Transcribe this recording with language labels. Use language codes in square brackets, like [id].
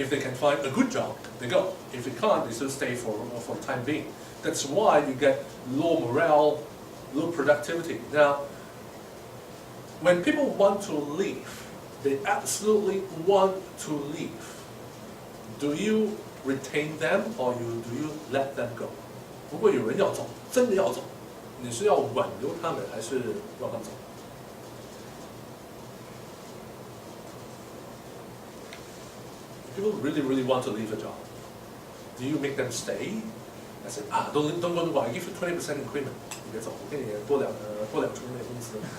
[en] If they can find a good job, they go. If they can't, they still stay for the time being. That's why you get low morale, low productivity. Now, when people want to leave, they absolutely want to leave. Do you retain them or do you let them go? [zh] 如果有人要走，真的要走，你是要挽留他们，还是让他们走？ [en] People really want to leave a job. Do you make them stay? I said, don't go to work. I give you 20% increment. [zh] 你别走，我给你多两成的工资。